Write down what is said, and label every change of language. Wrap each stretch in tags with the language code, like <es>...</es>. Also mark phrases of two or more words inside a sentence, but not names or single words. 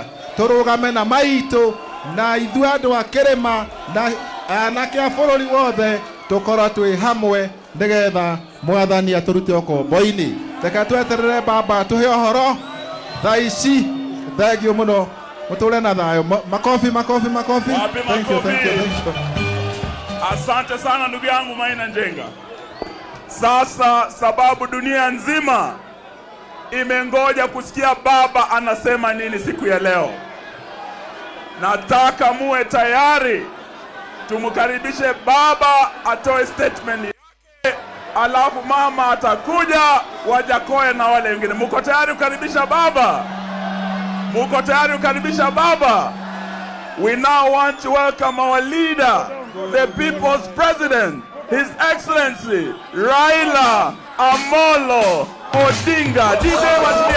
<ki>Tũrũgame na maitũ na ithuĩ andũ a kĩrĩma na anake a bũrũri wothe tũkorwo twĩ hamwe nĩgetha Mwathani atũrute ũkombo-inĩ. Reke tweterere baba tũhe ũhoro thaa ici. Thengiũ mũno, mũtũre na thayũ.</ki> <sw>Makofi.</sw> <en>Thank you.</en> <sw>Asante sana ndugu yangu Maina Njenga. Sasa sababu dunia nzima imengoja kusikia baba anasema nini siku ya leo, nataka muwe tayari tumkaribishe baba atoe statement yake, alafu mama atakuja, Wajakoya na wale wengine. Muko tayari kukaribisha baba?</sw> <en>We now want to welcome our leader, the people's president, His Excellency Raila Amolo Odinga.</en>